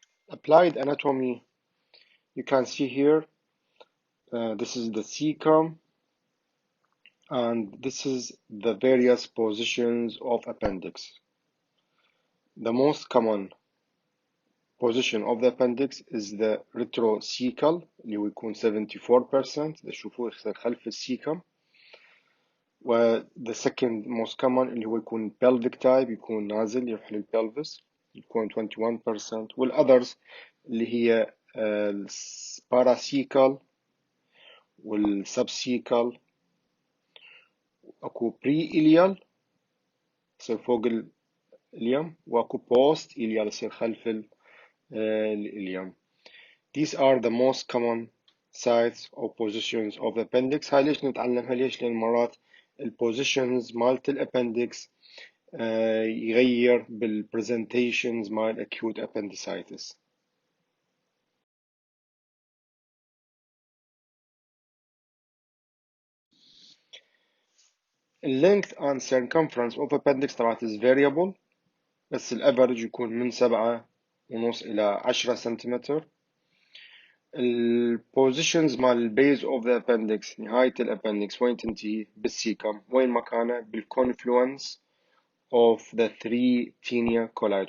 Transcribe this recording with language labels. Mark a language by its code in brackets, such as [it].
[en] Applied anatomy, you can see here, this is the cecum and this is the various positions of appendix. The most common position of the appendix is the retrocecal [ar] اللي هو يكون 74%. تشوفوه خلف السيكم. و [en] the second most common [ar] اللي هو يكون [en] pelvic type [ar] يكون نازل يروح للبلفس يكون 21%. والothers اللي هي paracecal والsubcecal. اكو pre-ilial يصير فوق الإليم واكو post-ilial يصير خلف الإليم. [en] These are the most common sites or positions of the appendix. [ar] هاي ليش نتعلمها؟ ليش؟ لأن مرات البوزيشنز مالت الابندكس يغير بالبرزنتيشنز مال acute appendicitis. [en] length and circumference of appendix [ar] طبعا [en] is variable [ar] بس الافرج يكون من 7.5 إلى 10 سنتيمتر. البوزيشنز مال البيز اوف ذا appendix نهاية الابندكس وين تنتهي؟ بالسيكم. وين مكانه؟ بالكونفلونس [en] of the 3 tinea coli.